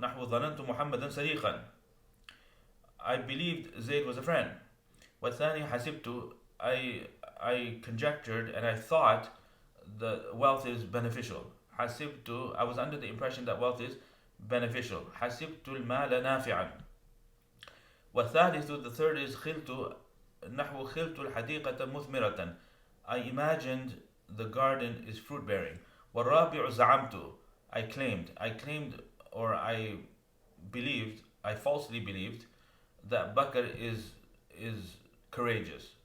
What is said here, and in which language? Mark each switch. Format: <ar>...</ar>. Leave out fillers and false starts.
<ar>نحو ظننت محمدا صديقا.</ar> <en>I believed Zayd was a friend.</en> <ar>والثاني حسبت.</ar> <en>I conjectured and I thought the wealth is beneficial. حسبت, I was under the impression that wealth is beneficial.</en> <ar>حسبت المال نافعا. والثالث,</ar> <en>the third is</en> <ar>خلت. نحو خلت الحديقة مثمرة.</ar> <en>I imagined the garden is fruit bearing.</en> <ar>والرابع زعمت,</ar> <en>I claimed or I believed, I falsely believed that Bakr is courageous.</en>